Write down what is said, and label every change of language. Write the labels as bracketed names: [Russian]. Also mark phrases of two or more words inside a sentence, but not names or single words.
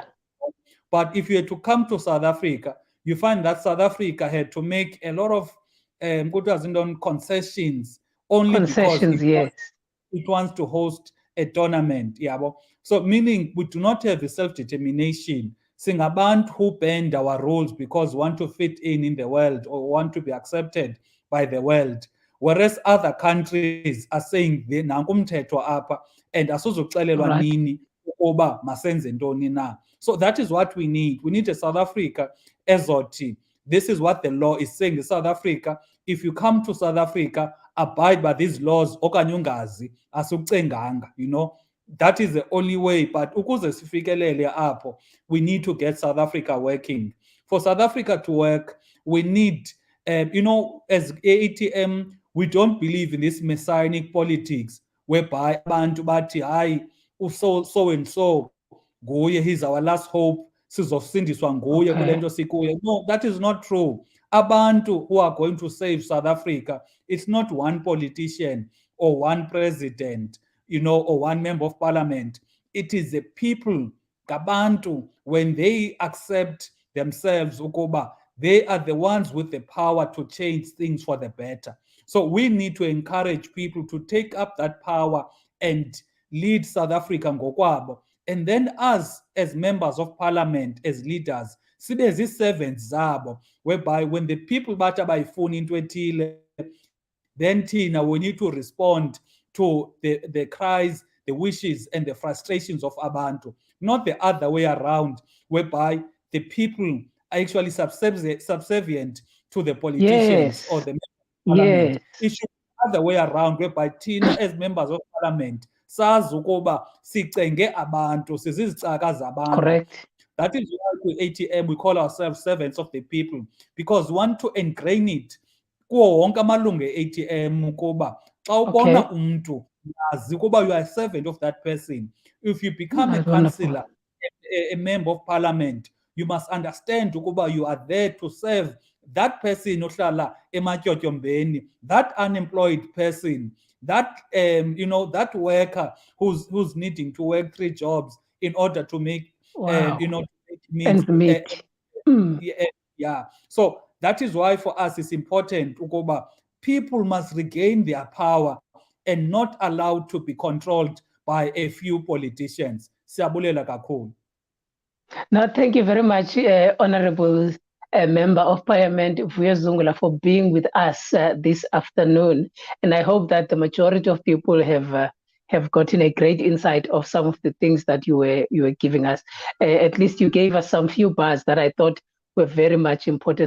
[English] But if you had to come to South Africa, you find that South Africa had to make a lot of concessions only because it wants to host a tournament. So meaning we do not have a self-determination. Singabantu who bend our rules because we want to fit in the world or want to be accepted by the world. Whereas other countries are saying [Xhosa] nankumthetho apha [English] and [Xhosa] asuzuxelelwa nini ukuba masenze ntoni na. [English] So that is what we need. We need a South Africa ezothi. This is what the law is saying in South Africa. If you come to South Africa, abide by these laws, [Xhosa] okanye ungazi, asucenganga, [English] That is the only way. [Xhosa] But ukuze sifikelele apho, [English] we need to get South Africa working. For South Africa to work, we need, as ATM, we don't believe in this messianic politics whereby [Xhosa] abantu bathi hayi [English] so and so nguye, he's our last hope, [Xhosa] sizosindiswa nguye kule nto sikuyo. [English] No, that is not true. Abantu who are going to save South Africa, it's not one politician or one president, or one member of parliament. It is the people, Gabantu, when they accept themselves, ukuba, they are the ones with the power to change things for the better. So we need to encourage people to take up that power and lead South Africa ngokwabo. And then us, as members of parliament, as leaders, [Xhosa] sibe zi-servants zabo, [English] whereby when the people [Xhosa] bathi abayifuni into ethile, [English] then Tina, we need to respond to the cries, the wishes, and the frustrations of Abantu, not the other way around, whereby the people are actually subservient to the politicians or the parliament. It should be the other way around, whereby Tina, as members of parliament, [Xhosa] sazi ukuba sicenge abantu, sizizicaka zabantu. [English] Correct. That is why with ATM we call ourselves servants of the people, because we want to ingrain it [Xhosa] kuwo wonke amalungu e-ATM ukuba xa ubona umntu, yazi ukuba [English] you are a servant of that person. If you become a councillor, a member of parliament, you must understand ukuba you are there to serve that person [Xhosa] ohlala ematyotyombeni, [English] that unemployed person, that that worker who's needing to work 3 jobs in order to make to make means. Yeah. So that is why for us it's important ukuba people must regain their power and not allowed to be controlled by a few politicians. [Xhosa] Siyabulela kakhulu. [English] Now, thank you very much, Honorable Member of Parliament Vuyo Zungula, for being with us this afternoon. And I hope that the majority of people have gotten a great insight of some of the things that you were giving us. At least you gave us some few bars that I thought were very much important.